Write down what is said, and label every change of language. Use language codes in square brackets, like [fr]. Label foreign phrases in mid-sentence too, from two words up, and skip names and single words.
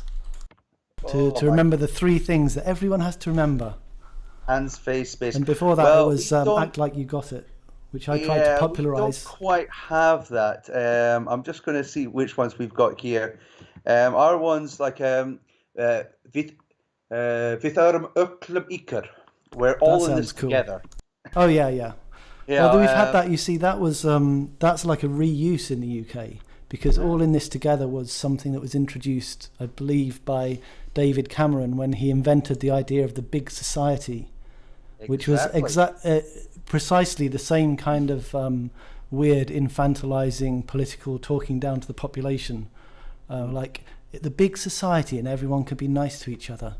[en] To remember the three things that everyone has to remember. Hands, face, space. And before that it was act like you got it, which I tried to popularize. We don't quite have that. I'm just going to see which ones we've got here. Our one's like [is] Við erum öllum ykkar. [en] We're all in this together. Oh yeah. Although we've had that, you see, that was that's like a reuse in the UK, because all in this together was something that was introduced, I believe, by David Cameron when he invented the idea of the big society, which was precisely the same kind of weird infantilizing political talking down to the population, like the big society and everyone could be nice to each other.